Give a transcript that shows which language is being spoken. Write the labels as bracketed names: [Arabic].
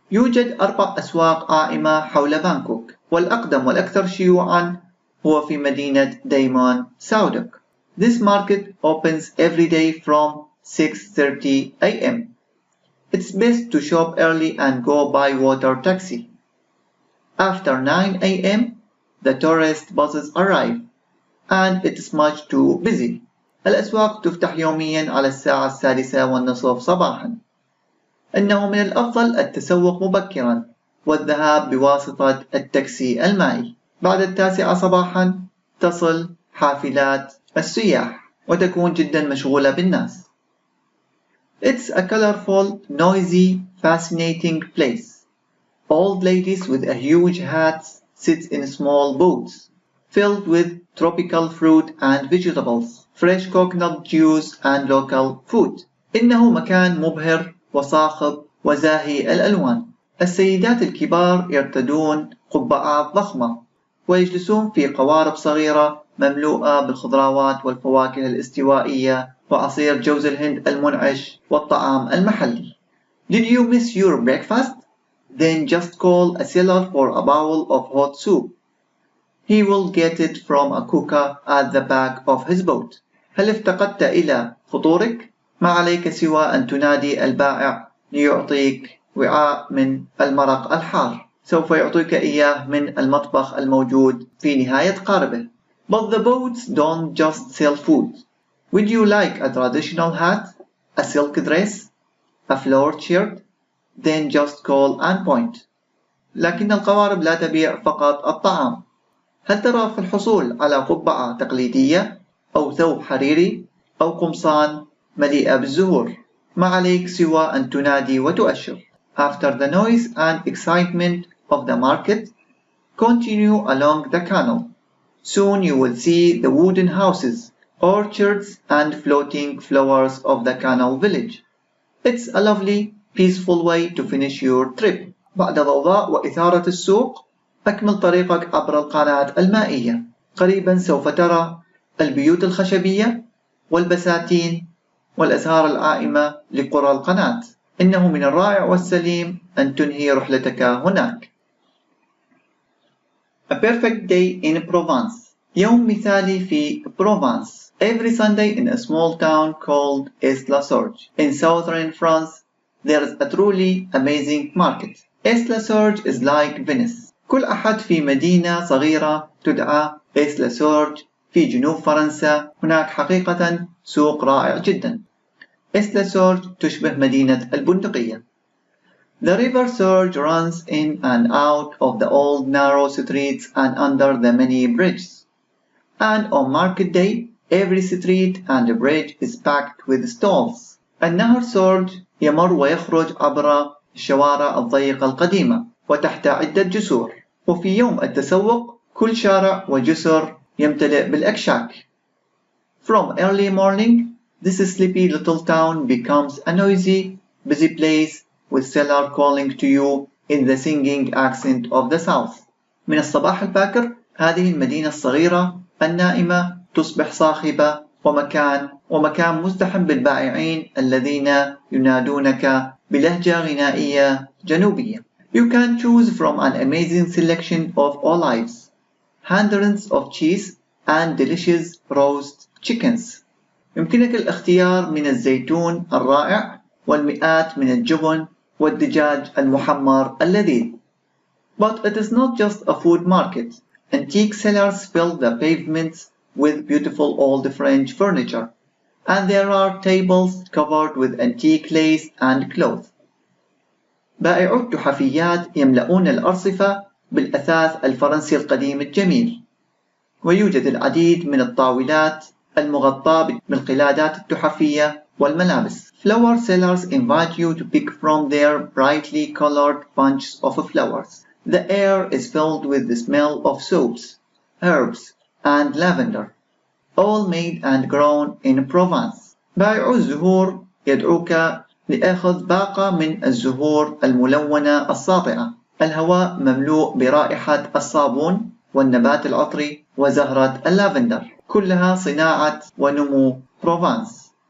[Arabic] يوجد 4 أسواق عائمة حول بانكوك، والأقدم والأكثر شيوعا هو في مدينة دايمون ساودوك. [English] This market opens every day from 6:30 a.m. It's best to shop early and go by water taxi. After 9 a.m. the tourist buses arrive and it's much too busy. [Arabic] الأسواق تفتح يوميا على الساعة 6:30 صباحا. إنه من الأفضل التسوق مبكرا والذهاب بواسطة التاكسي المائي. بعد 9 صباحا تصل حافلات السياح وتكون جدا مشغولة بالناس. [English] It's a colorful, noisy, fascinating place. Old ladies with a huge hats sit in small boats filled with tropical fruit and vegetables, fresh coconut juice and local food. [Arabic] إنه مكان مبهر وصاخب وزاهي الألوان. السيدات الكبار يرتدون قبعات ضخمة ويجلسون في قوارب صغيرة مملوءة بالخضروات والفواكه الاستوائية وعصير جوز الهند المنعش والطعام المحلي. [English] Did you miss your breakfast? Then just call a seller for a bowl of hot soup. He will get it from a cooker at the back of his boat. [Arabic] هل افتقدت إلى فطورك؟ ما عليك سوى أن تنادي البائع ليعطيك وعاء من المرق الحار. سوف يعطيك إياه من المطبخ الموجود في نهاية قاربه. [English] But the boats don't just sell food. Would you like a traditional hat, a silk dress, a flowered shirt? Then just call and point. [Arabic] لكن القوارب لا تبيع فقط الطعام. هل ترغب في الحصول على قبعة تقليدية أو ثوب حريري أو قمصان مليئة بالزهور؟ ما عليك سوى أن تنادي وتؤشر. [English] After the noise and excitement of the market, continue along the canal. Soon you will see the wooden houses, orchards and floating flowers of the canal village. It's a lovely, peaceful way to finish your trip. [Arabic] بعد ضوضاء وإثارة السوق، أكمل طريقك عبر القناة المائية. قريبا سوف ترى البيوت الخشبية والبساتين والأزهار العائمة لقرى القناة. إنه من الرائع والسليم أن تنهي رحلتك هناك. [English] A perfect day in Provence. [Arabic] يوم مثالي في Provence. [English] Every Sunday in a small town called Aix-la-Sorgue. In southern France, there is a truly amazing market. Aix-la-Sorgue is like Venice. [Arabic] كل أحد في مدينة صغيرة تدعى Aix-la-Sorgue في جنوب فرنسا. هناك حقيقة سوق رائع جدا. Aix-la-Sorgue تشبه مدينة البندقية. [English] The river Sorgue runs in and out of the old narrow streets and under the many bridges. And on market day, every street and bridge is packed with stalls. [Arabic] النهر سورج يمر ويخرج عبر الشوارع الضيقة القديمة وتحت عدة جسور. وفي يوم التسوق كل شارع وجسر يمتلئ بالأكشاك. [English] From early morning, this sleepy little town becomes a noisy, busy place with seller calling to you in the singing accent of the south. [Arabic] من الصباح الباكر هذه المدينة الصغيرة النائمة تصبح صاخبة ومكان مزدحم بالبائعين الذين ينادونك بلهجة غنائية جنوبية. [English] You can choose from an amazing selection of olives, hundreds of cheese and delicious roast chickens. [Arabic] يمكنك الاختيار من الزيتون الرائع والمئات من الجبن والدجاج المحمر اللذيذ. [English] But it is not just a food market. Antique sellers fill the pavements with beautiful old French furniture, and there are tables covered with antique lace and cloth. [Arabic] بائعو التحفيات يملؤون الأرصفة بالأثاث الفرنسي القديم الجميل، ويوجد العديد من الطاولات المغطاة بالقلادات التحفية والملابس. [English] Flower sellers invite you to pick from their brightly colored bunches of flowers. The air is filled with the smell of soaps, herbs, and lavender, all made and grown in Provence. [Arabic] بائعو الزهور يدعوك لأخذ باقة من الزهور الملونة الساطعة. الهواء مملوء برائحة الصابون والنبات العطري وزهرة اللافندر، كلها صناعة ونمو بروفانس.